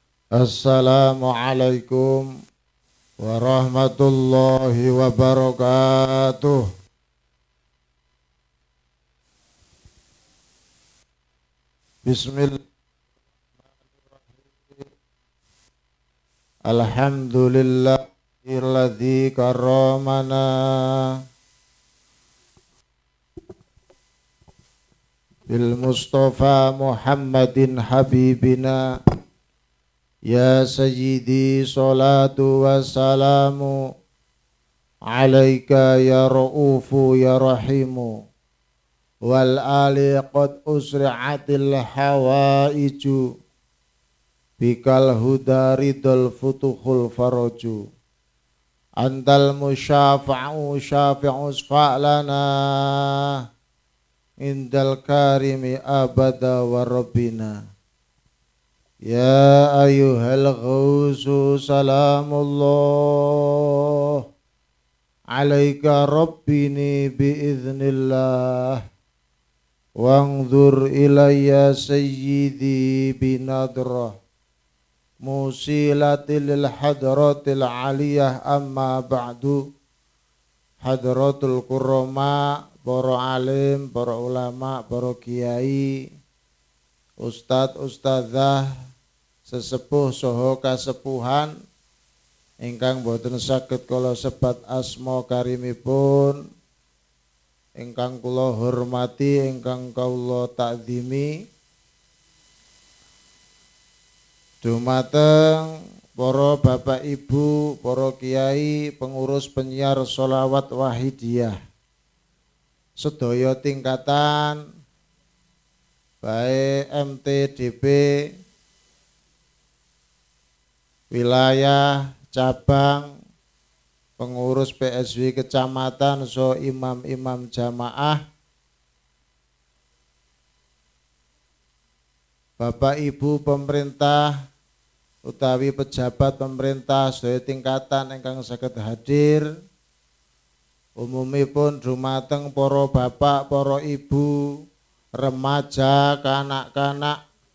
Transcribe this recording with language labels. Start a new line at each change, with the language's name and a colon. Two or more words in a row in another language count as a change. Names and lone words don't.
Arabic: السلام عليكم ورحمة الله وبركاته. Bismillah. الحمد لله الذي كرمنا بالمصطفى محمد حبيبنا. يا سيدي الصلاة والسلام عليك يا رؤوف يا رحيم والآل قد أسرعت الحوائج بك الهدى ريد الفتوح الفرج أنت المشفع شافع شفع لنا عند الكريم أبدا وربنا. يا أيها الغوث سلام الله عليك ربني بإذن الله وانظر إلي سيدي بنظرة موصلة للحضرة العلية أما بعد. حضرة الكرماء,
Javanese: para alim, para ulama, para kiai, ustadz, ustadzah, sesepuh saha kasepuhan ingkang boten saged kula sebat asma karimipun, ingkang kula hormati, ingkang kula takzimi, dumateng para bapak ibu, para kiai, pengurus penyiar sholawat wahidiyah sedaya tingkatan, baik MTDP wilayah, cabang, pengurus PSW kecamatan, so imam-imam jamaah, bapak ibu pemerintah utawi pejabat pemerintah sedaya tingkatan ingkang saged hadir, umumipun dumateng para bapak, para ibu, remaja, kanak-kanak,